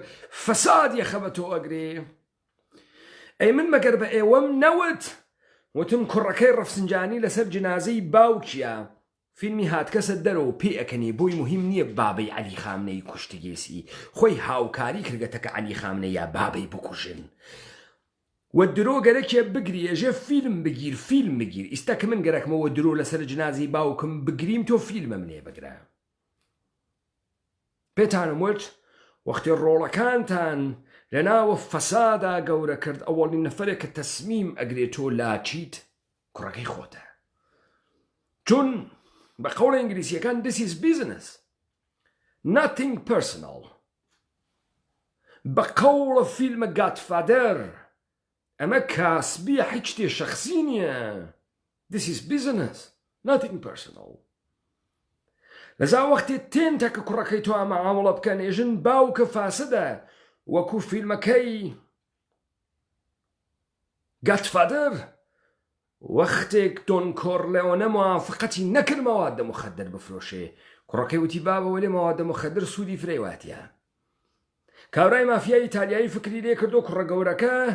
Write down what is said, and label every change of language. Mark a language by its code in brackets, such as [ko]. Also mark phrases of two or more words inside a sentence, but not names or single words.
[ckb] فەساد یەخە بە تۆ ئەگرێ ئەی من مەگەر بە ئێوەم نەوت وتم کوڕەکەی ڕەفسنجانی لەسەر جنازەی باوکیە فیلمی هاتکەسە دەرەوە پێ ئەکەنێ بۆی مهم نییە بابەی عەلی خامنەی کوشتگێسی خۆی هاوکاری کردگەتەکە عەلی خامنە یا بابەی بکوژن و درۆ گەرەکێ بگری ئێژێ فیلم بگیر ئیستا کە من گەرەکمەوە درۆ لەسەر جنازەی باوکم بگریم تۆ فیلمە منێ بگرە پێتانم وت وەختی ڕۆڵەکانتان لە ناوە فەسادا گەورە کرد ئەوەڵی نەفەرێک کە تەسمیم ئەگرێتۆ لاچیت کوڕەکەی خۆتە چون بە قەوڵە ئینگلیسیەکان [en] this is business nothing personal [ckb] بە قەوڵە فیلمە گادفادەر ئەمە کاسبیە هیچ شتێ شەخسی نییە [en] this is business nothing personal [ckb] لەزا وەختی تێنتە کە کوڕەکەی تۆ ئەمە عامڵە بکەن ئێژن باوکە فاسدە وەکو فیلمەکەی گادفادەر وەختێک دۆن کۆرلێۆنە موافقەتی نەکرد مەوادە مخەدەر بفرۆشێ کوڕەکەی وتی بابەوە لێ مەوادە مخەدەر سوودی فرەیواتیە کاورای مافیای ئیتالیایی فکری لێ کردو کوڕە گەورەکە